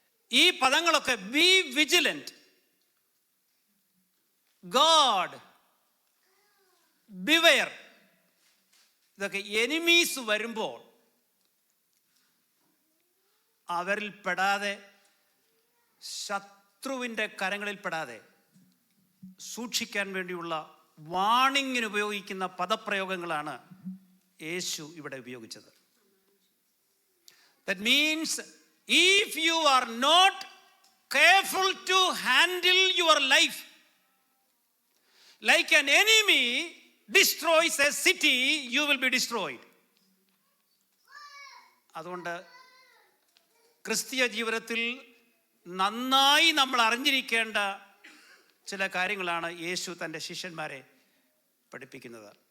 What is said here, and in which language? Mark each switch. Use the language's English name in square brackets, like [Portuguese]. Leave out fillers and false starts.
[Malayalam] ഈ പദങ്ങളൊക്കെ B vigilant, God, beware, ഇതൊക്കെ enemies വരുമ്പോൾ അവരിൽ പെടാതെ, ശത്രുവിൻ്റെ കരങ്ങളിൽ പെടാതെ സൂക്ഷിക്കാൻ വേണ്ടിയുള്ള വാണിങ്ങിന് ഉപയോഗിക്കുന്ന പദപ്രയോഗങ്ങളാണ് യേശു ഇവിടെ ഉപയോഗിച്ചത്. [English] That means if you are not careful to handle your life, like an enemy destroys a city, you will be destroyed. [Malayalam] അതുകൊണ്ട് ക്രിസ്തീയ ജീവിതത്തിൽ നന്നായി നമ്മൾ അറിഞ്ഞിരിക്കേണ്ട ചില കാര്യങ്ങളാണ് യേശു തൻ്റെ ശിഷ്യന്മാരെ പഠിപ്പിക്കുന്നത്.